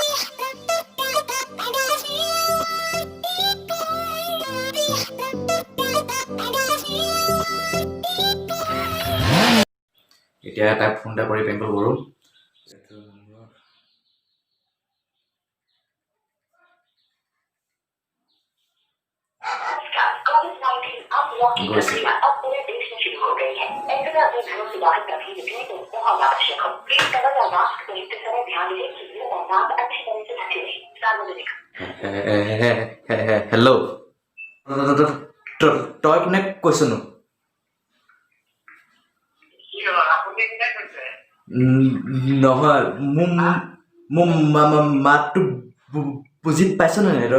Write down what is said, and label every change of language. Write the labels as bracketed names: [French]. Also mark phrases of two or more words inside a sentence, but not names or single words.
[Assamese] এতিয়া তাক ফোন এটা কৰি প্ৰেংক কল কৰোঁ। গৈছে। [Hindi] अब पूरे देश में शुरू हो गई है। ऐसे में अपने घरों से बाहर कभी निकले तो बहुत आवश्यक हो। प्लीज कवर या मास्क पहनते समय ध्यान दें कि मुंह और नाक अच्छी तरह से ढके रहे। सार्वजनिक [Assamese] হেল্ল' তই কোনে কৈছনো? নহয় মোৰ মাতটো বুজি পাইছ নে নাই?